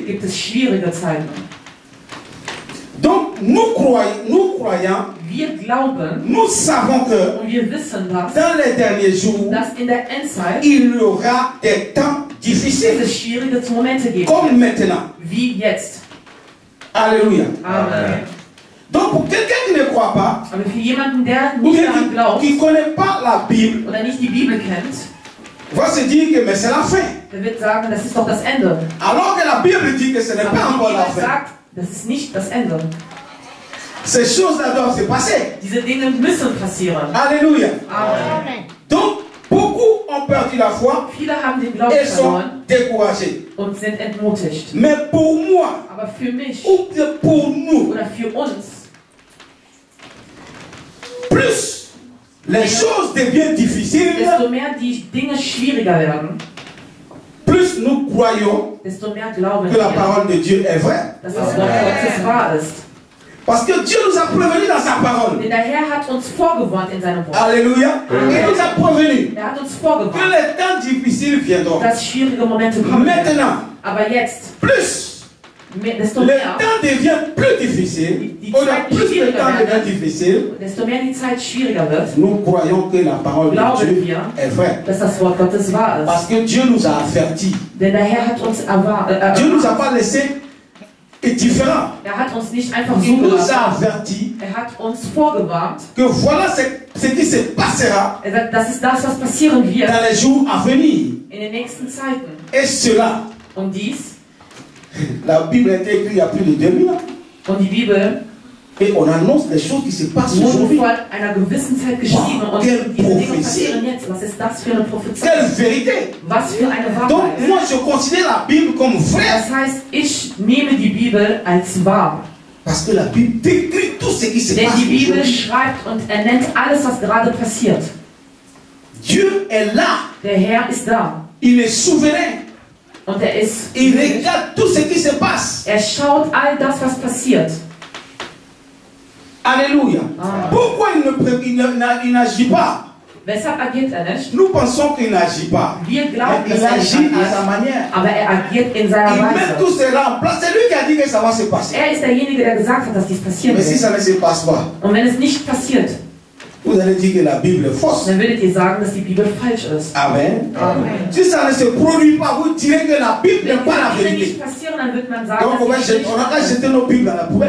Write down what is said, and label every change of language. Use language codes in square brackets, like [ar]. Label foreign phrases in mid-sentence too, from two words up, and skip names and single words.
[de] gibt es schwierige Zeiten. [fr] Donc, nous croyants, [de] Wir glauben [fr] nous savons que [de] und wir wissen das, [fr] dans les derniers jours, [de] dass in der Endzeit [fr] il y aura des temps difficiles, [de] es schwierige Momente geben [fr] comme [de] wird, [fr] maintenant. [de] wie jetzt. [fr] Alléluia. Amen. Donc, pour quelqu'un qui ne croit pas, [de] Aber für jemanden, der [fr] ou [de] nicht [fr] bien [de] daran glaubt [fr] qui ne connaît pas la Bible, [de] oder nicht die Bibel kennt, [fr] va se dire que mais c'est la fin. [de] der wird sagen, das ist doch das Ende. [fr] Alors que la Bible dit que ce n'est pas [de] Aber [fr] encore [de] die [fr] la [de] Bibel [fr] fin. [de] sagt, das ist nicht das Ende. [fr] Ces choses-là doivent se passer. [de] Diese Dinge müssen passieren. [fr] Alléluia. Amen. Donc, beaucoup ont perdu la foi [de] Viele haben den Glauben [fr] et sont [de] verloren [fr] découragés. [de] und sind entmutigt. [fr] Mais pour moi, [de] Aber für mich [fr] ou bien pour nous, [de] oder für uns, [fr] plus les choses deviennent difficiles, [de] desto mehr die Dinge schwieriger werden, [fr] plus nous croyons [de] desto mehr glauben [fr] que la [de] wir, [fr] parole de Dieu est vraie. [de] dass das Wort Gottes wahr ist. [fr] Parce que Dieu nous a prévenus dans sa parole. [de] Denn der Herr hat uns vorgewarnt in seinem Wort. [fr] Alléluia. Il nous a prévenus [de] Er hat uns [fr] que [de] vorgewarnt, [fr] les temps difficiles viendront. [de] dass schwierige Momente kommen werden. [fr] Maintenant, [de] Aber jetzt, [fr] plus [de] desto [fr] le [de] mehr, [fr] temps devient plus difficile, ou plus le temps devient difficile, [de] desto mehr die Zeit schwieriger wird, [fr] nous croyons que la parole de [de] glauben [fr] Dieu [de] wir, [fr] est vraie. [de] dass das Wort Gottes wahr ist. [fr] Parce que Dieu nous a avertis. [de] Denn der Herr hat uns [fr] Dieu ne nous a pas laissé indifférents. [de] er hat uns nicht einfach so [fr] Il nous [de] gelassen. [fr] a avertis [de] Er hat uns vorgewarnt. [fr] que voilà ce qui se passera [de] Er sagt, das ist das, was passieren wird [fr] dans les jours à venir. [de] in den nächsten Zeiten. [fr] Et cela, [de] Und dies, [fr] la Bible a été écrite il y a plus de 2000 ans. [de] und die Bibel [fr] Et on annonce les choses qui se passent [de] wurde [fr] aujourd'hui. [de] vor einer gewissen Zeit geschrieben. [fr] Wow, [de] Und [fr] quelle [de] diese Dinge [fr] prophétie. [de] passieren jetzt. Was ist das für eine Prophezei? [fr] Quelle vérité! [de] Was für eine [fr] Donc [de] Wahrheit. [fr] moi je considère la Bible comme vraie [de] Das heißt, ich nehme die Bibel als wahr. [fr] parce que la Bible décrit tout ce qui se [de] Denn [fr] passe [de] die Bibel [fr] aujourd'hui. [de] schreibt und er nennt alles, was gerade passiert. [fr] Dieu est là, [de] Der Herr ist da. [fr] il est souverain, [de] Und er ist. [fr] il regarde tout ce qui se passe. [de] Er schaut all das, was passiert. [fr] Alléluia. Ah. Pourquoi il n'agit pas? [de] Weshalb agiert er nicht? [fr] Nous pensons qu'il n'agit pas. [de] Wir [fr] Mais [de] glauben, dass [fr] il [de] er nicht [fr] agit à sa [de] agiert. [fr] manière. [de] Aber er agiert in seiner [fr] Il met [de] Weise. [fr] tout cela en place. C'est lui qui a dit que ça va se passer. [de] Er ist derjenige, der gesagt hat, dass dies passieren [fr] Mais si [de] wird. [fr] ça ne se passe pas, [de] Und wenn es nicht passiert, [fr] vous allez dire que la Bible est fausse. [de] dann würdet ihr sagen, dass die Bibel falsch ist. [fr] Amen. [de] Amen. [fr] Si ça ne se produit pas, vous direz que la Bible [de] Wenn [fr] n'est pas la [de] diese Dinge [fr] vérité. [de] nicht passieren, dann wird man sagen, [fr] Donc on [de] dass sie nicht [fr] n'a qu'à jeter nos Bibles à la poubelle.